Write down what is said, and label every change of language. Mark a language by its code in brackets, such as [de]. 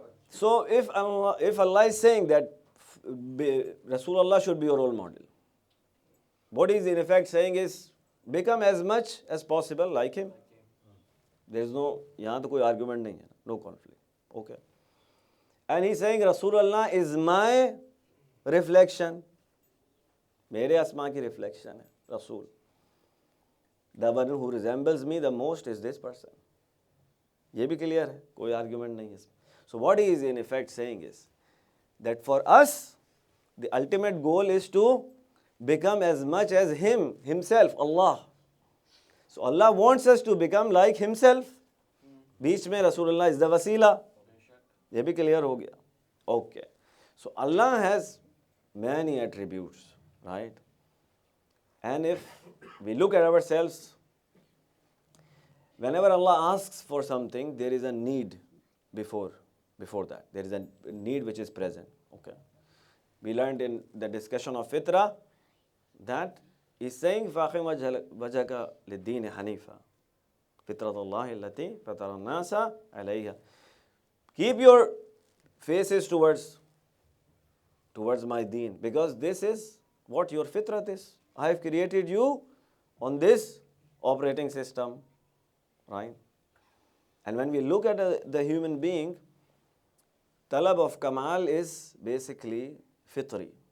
[en] So if Allah is saying that Rasulullah should be your role model, what he is in effect saying is become as much as possible like him. There is no, [ur] یہاں تو کوئی argument نہیں ہے, [en] no conflict. Okay. And he is saying Rasulullah is my reflection. [ur] میرے اسما کی reflection ہے رسول. [en] The one who resembles me the most is this person. [ur] یہ بھی clear ہے, کوئی argument نہیں ہے اس میں. [en] So what he is in effect saying is that for us, the ultimate goal is to become as much as himself, Allah. So Allah wants us to become like himself. [ur] بیچ میں [en] Rasulullah is the wasila. [ur] یہ بھی clear ہو گیا. [en] Okay. So Allah has many attributes, right? And if we look at ourselves, whenever Allah asks for something, there is a need before that. There is a need which is present. Okay. We learned in the discussion of fitra that he's saying [ar] فَاقِمْ وَجْهَكَ لِلدِّينِ حَنِيفًا فِطْرَةَ اللَّهِ الَّتِي فَطَرَ النَّاسَ عَلَيْهَا. [en] Keep your faces towards my deen, because this is what your fitrat is. I have created you on this operating system, right? And when we look at the human being, talab of kamal is basically fitri.